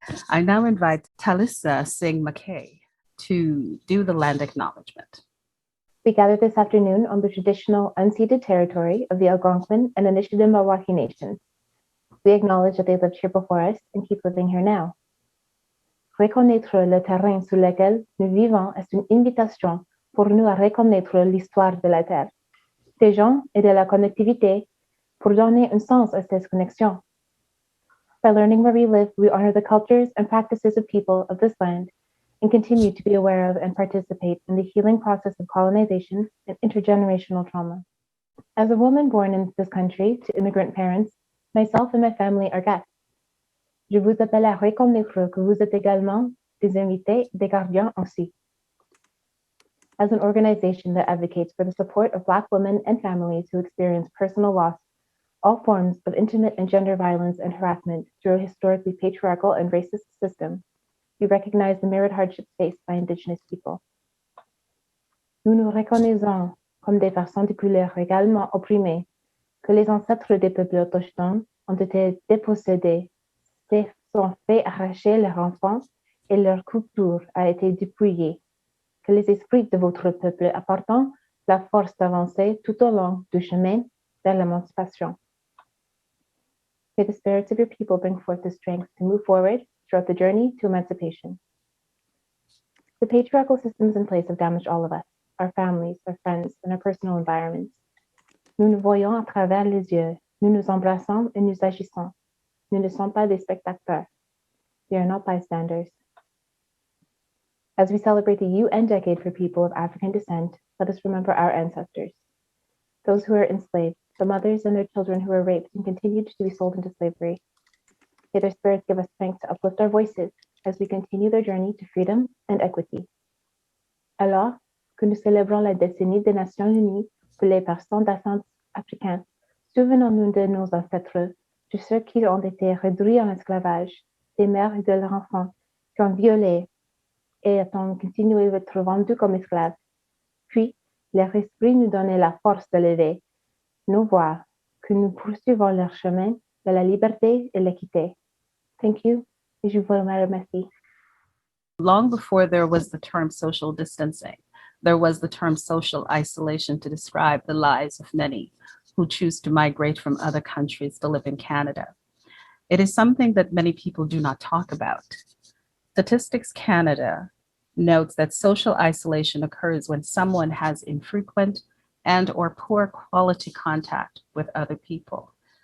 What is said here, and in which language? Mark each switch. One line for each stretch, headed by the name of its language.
English: I now invite Talissa Singh McKay to do the land acknowledgement. We gather this afternoon on the traditional unceded territory of the Algonquin and Anishinaabe Nation. We acknowledge that they lived here before us and keep living here now.
French: Reconnaître le terrain sur lequel nous vivons est une invitation pour nous à reconnaître l'histoire de la Terre, des gens et de la connectivité pour donner un sens à ces connexions.
English: By learning where we live, we honor the cultures and practices of people of this land and continue to be aware of and participate in the healing process of colonization and intergenerational trauma. As a woman born in this country to immigrant parents, myself and my family are guests.
French: Je vous appelle à reconnaître que vous êtes également des invités, des gardiens aussi.
English: As an organization that advocates for the support of Black women and families who experience personal loss, all forms of intimate and gender violence and harassment through a historically patriarchal and racist system, we recognize the myriad hardships faced by Indigenous people.
French: Nous nous reconnaissons comme des personnes de couleur également opprimées, que les ancêtres des peuples autochtones ont été dépossédés, se sont fait arracher leurs enfants et leur culture a été dépouillée, que les esprits de votre peuple apportent la force d'avancer tout au long du chemin vers l'émancipation.
English: May the spirits of your people bring forth the strength to move forward throughout the journey to emancipation. The patriarchal systems in place have damaged all of us, our families, our friends, and our personal environments.
French: Nous nous voyons à travers les yeux, nous nous embrassons et nous agissons. Nous ne sommes pas des spectateurs.
English: We are not bystanders. As we celebrate the UN Decade for People of African Descent, let us remember our ancestors, those who were enslaved, the mothers and their children who were raped and continued to be sold into slavery. May their spirits give us strength to uplift our voices as we continue their journey to freedom and equity.
French: Alors que nous célébrons la décennie des Nations Unies pour les personnes d'ascendance africaine, souvenons-nous de nos ancêtres, de ceux qui ont été réduits en esclavage, des mères et de leurs enfants qui ont violé et ont continué d'être vendus comme esclaves. Puis, leur esprit nous donnait la force de lever nos voix, que nous poursuivons leur chemin de la liberté et l'équité.
English: Thank you,
French: et je vous remercie.
English: Long before there was the term social distancing, there was the term social isolation to describe the lives of many who choose to migrate from other countries to live in Canada. It is something that many people do not talk about. Statistics Canada notes that social isolation occurs when someone has infrequent and or poor quality contact with other people.